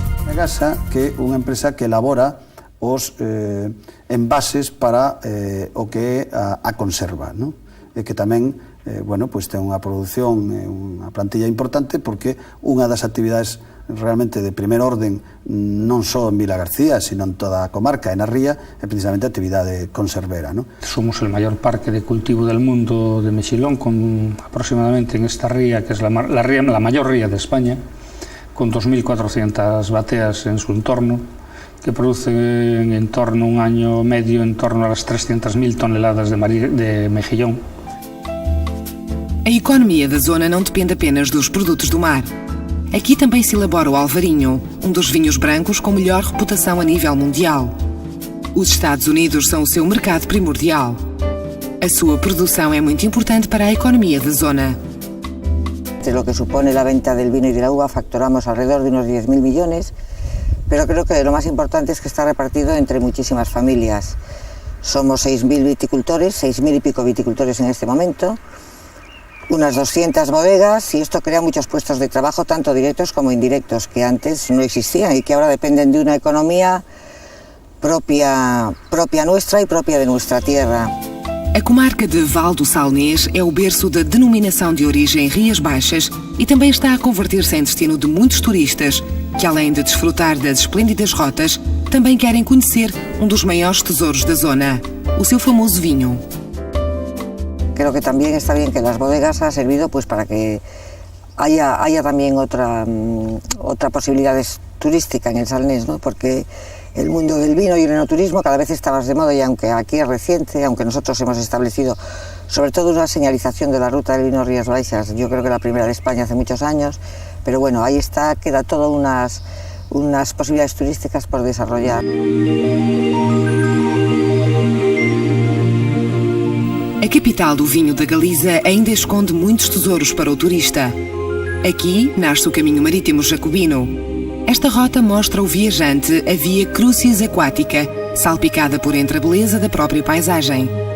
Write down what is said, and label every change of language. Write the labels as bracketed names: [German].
[Galician] A Gasa, que é unha empresa que elabora os envases para o que é a conserva, non? E que tamén ten unha produción, unha plantilla importante, porque unha das actividades realmente de primer orden, non só en Vila García, sino en toda a comarca, en a ría, é precisamente a actividade conservera, ¿no? [Spanish] Somos el mayor parque de cultivo del mundo de mexilón, con aproximadamente en esta ría, que es la mayor ría de España, con 2.400 bateas en su entorno, que producen en torno un año medio en torno a las 300.000 toneladas de mejillón. [Portuguese] A economia da zona não depende apenas dos produtos do mar. Aqui também se elabora o Alvarinho, um dos vinhos brancos com melhor reputação a nível mundial. Os Estados Unidos são o seu mercado primordial. A sua produção é muito importante para a economia da zona. [Spanish] De lo que supone la venta del vino y de la uva facturamos alrededor de unos 10.000 millones, pero creo que lo más importante es que está repartido entre muchísimas familias. Somos 6.000 viticultores, 6.000 y pico viticultores en este momento, unas 200 bodegas, y esto crea muchos puestos de trabajo, tanto directos como indirectos, que antes no existían y que ahora dependen de una economía propia nuestra y propia de nuestra tierra. [Portuguese] A comarca de Val do Salnês é o berço da denominação de origem Rias Baixas e também está a converter-se em destino de muitos turistas que, além de desfrutar das esplêndidas rotas, também querem conhecer um dos maiores tesouros da zona, o seu famoso vinho. [Spanish] Creo que también está bien que las bodegas ha servido pues para que haya también otra posibilidad turística en el Salnés, ¿no? Porque el mundo del vino y el enoturismo cada vez está más de moda y aunque aquí es reciente, aunque nosotros hemos establecido sobre todo una señalización de la ruta del vino Rías Baixas, yo creo que la primera de España hace muchos años, pero bueno, ahí está, queda todo unas posibilidades turísticas por desarrollar. [Portuguese] A capital do vinho da Galiza ainda esconde muitos tesouros para o turista. Aqui nasce o caminho marítimo jacobino. Esta rota mostra ao viajante a via Crucis Aquática, salpicada por entre a beleza da própria paisagem.